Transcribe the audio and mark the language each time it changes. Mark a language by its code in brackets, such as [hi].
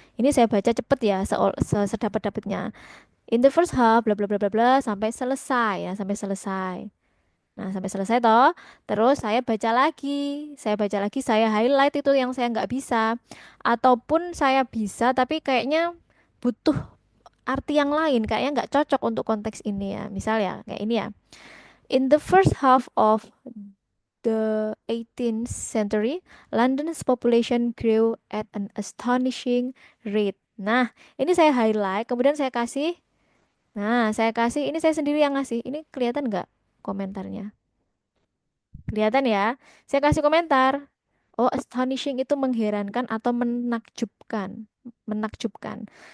[id] Ini saya baca cepet ya, sedapat-dapatnya. [en] In the first half, [id] bla bla bla bla bla, sampai selesai ya, sampai selesai. Nah, sampai selesai toh. Terus saya baca lagi. Saya baca lagi, saya highlight itu yang saya nggak bisa. Ataupun saya bisa, tapi kayaknya butuh arti yang lain. Kayaknya nggak cocok untuk konteks ini ya. Misal ya, kayak ini ya. [en] In the first half of the 18th century, London's population grew at an astonishing rate. [id] Nah, ini saya highlight, kemudian saya kasih. Nah, saya kasih, ini saya sendiri yang ngasih. Ini kelihatan nggak komentarnya? Kelihatan ya? Saya kasih komentar. Oh, astonishing itu mengherankan atau menakjubkan. Menakjubkan.